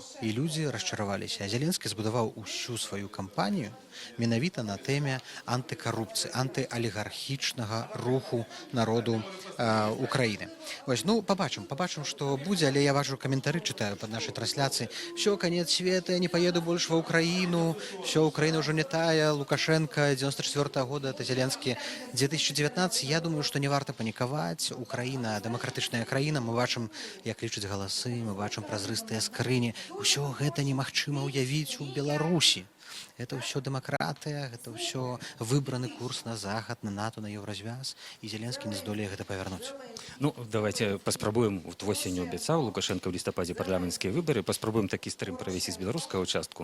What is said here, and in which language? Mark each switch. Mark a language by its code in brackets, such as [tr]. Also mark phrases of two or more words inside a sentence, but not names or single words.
[be] І людзі расчараваліся. А Зеленскі збудаваў усю сваю кампанію менавіта на тэме антыкарупцыі, антыалігархічнага руху народу Украіны. Вось, ну, побачым, што будзе, але я бачу каментары, чытаю пад нашай трансляцыі. [ru] Всё, конец света, я не поеду больше в Украину, все, Украина уже не тая, Лукашенко, 94 года, это Зеленский, 2019, я думаю, что [be] не варто паниковать, Украина, демократичная краіна, мы бачым, як лічаць галасы, мы бачым празрыстыя скрыні, усё гэта немагчыма ўявіць у Беларусі. Это ўсё дэмакратыя, гэта ўсё выбраны курс на захад, на НАТО, на еўразвяз, і Зеленскі не здолее гэта павярнуць. [ru] Ну, давайте [be] паспрабуем, вот восенню абяцаў Лукашенко ў лістападзе парламенцкія выбары, паспрабуем такі стрым правесці з беларускага участку.